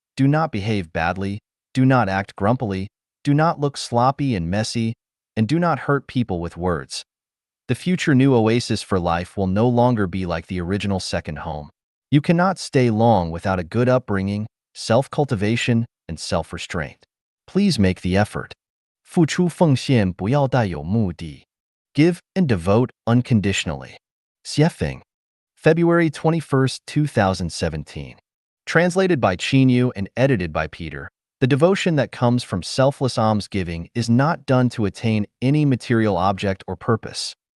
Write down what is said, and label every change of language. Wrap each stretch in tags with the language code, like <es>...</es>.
<en>Do not behave badly. Do not act grumpily. Do not look sloppy and messy. And do not hurt people with words. The future new oasis for life will no longer be like the original second home. You cannot stay long without a good upbringing, self-cultivation, and self-restraint. Please make the effort.</en> <zh>付出奉献不要带有目的.</zh> <en>Give and devote unconditionally. Xiefeng. February 21st, 2017. Translated by Qinyu and edited by Peter, the devotion that comes from selfless almsgiving is not done to attain any material object or purpose.</en>